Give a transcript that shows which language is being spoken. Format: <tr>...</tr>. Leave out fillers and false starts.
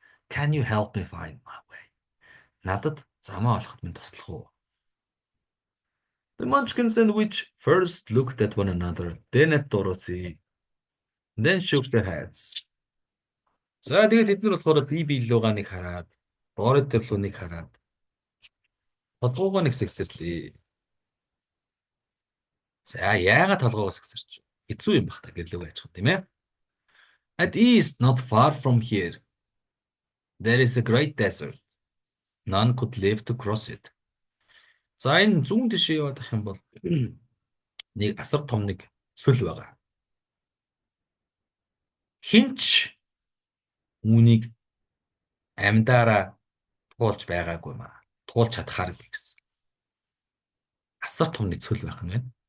<en>Can you help me find my way?</en> <mn>Надад замаа олоход минь туслах уу?</mn> <en>The munchkins and witch first looked at one another, then at Dorothy, then shook their heads.</en> <mn>За тэгээд тэд нар болохоор би лугаа нэг хараад, Dorothy руу нэг хараад толгоогоо нэг сэгсэрлээ. За яагаад толгоогоо сэгсэрч? Хэцүү юм бах та гэрлөө яачих тийм ээ.</mn> <en>At east, not far from here, there is a great desert. None could live to cross it.</en> <mn>За энэ зүүн тишээ явах юм бол нэг асар том нэг цөл байгаа. Хинч үүнийг амьдаараа туулж байгаагүй маа. Туулж чадхаар гэсэн. Асар том нэг цөл байх юм байна.</mn>